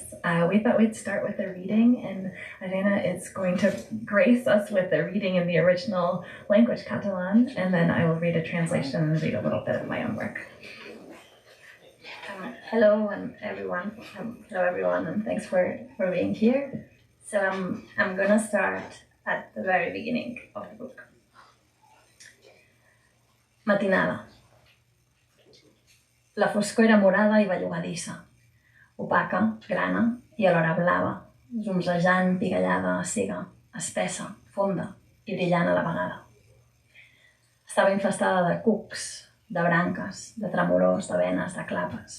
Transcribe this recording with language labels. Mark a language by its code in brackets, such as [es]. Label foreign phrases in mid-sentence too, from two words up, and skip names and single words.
[en] We thought we'd start with a reading, and Irene is going to grace us with a reading in the original language, Catalan, and then I will read a translation and read a little bit of my own work. Hello everyone, and thanks for being here. So I'm gonna start at the very beginning of the book. Matinada. [ca] La foscor era morada i bellugadissa, opaca, grana i alhora blava, zumzejant, pigallada, cega, espessa, fonda i brillant a la vegada. Estava infestada de cucs, de branques, de tremolors, de venes, de clapes.